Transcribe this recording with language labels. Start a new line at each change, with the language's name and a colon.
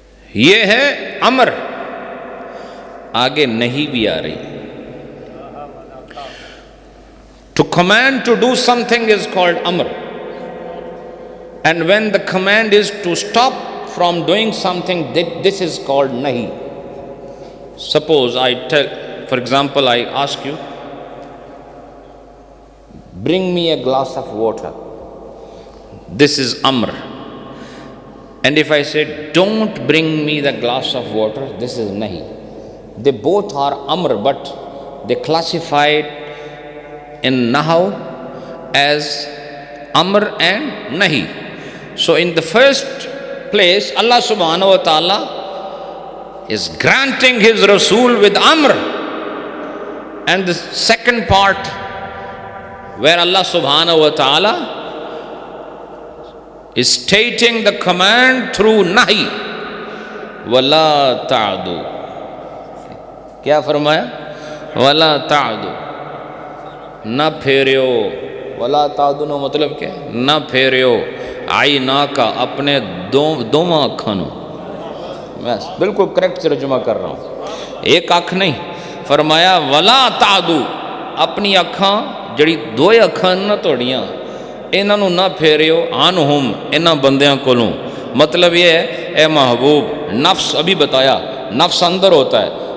Urdu: یہ ہے امر، آگے نہیں بھی آ رہی۔
English: To command to do something is called amr, and when the command is to stop from doing something, this is called nahi. Suppose I tell, for example, I ask you, bring me a glass of water. This is amr. And if I say, don't bring me the glass of water, this is nahi. They both are amr, but they classified in Nahaw as amr and nahi. So in the first place, Allah subhanahu wa ta'ala is granting his Rasul with amr, and the second part where Allah subhanahu wa ta'ala is stating the command through nahi, wala ta'adu.
Punjabi: کیا فرمایا؟ ولا تعدو، نہ پھیریو۔ ولا تعدو نو مطلب کیا؟ نہ پھیریو عینا کا، اپنے دونوں اکھاں نو،
Urdu: میں بالکل کریکٹ ترجمہ کر رہا ہوں، ایک آنکھ نہیں۔
Punjabi: فرمایا ولا تعدو، اپنی اکھاں جڑی دو اکھاں نہ توڑیاں، انہاں نو نہ پھیریو عنہم، انہاں بندیاں کولوں۔
Urdu: مطلب یہ ہے اے محبوب، نفس ابھی بتایا، نفس اندر ہوتا ہے،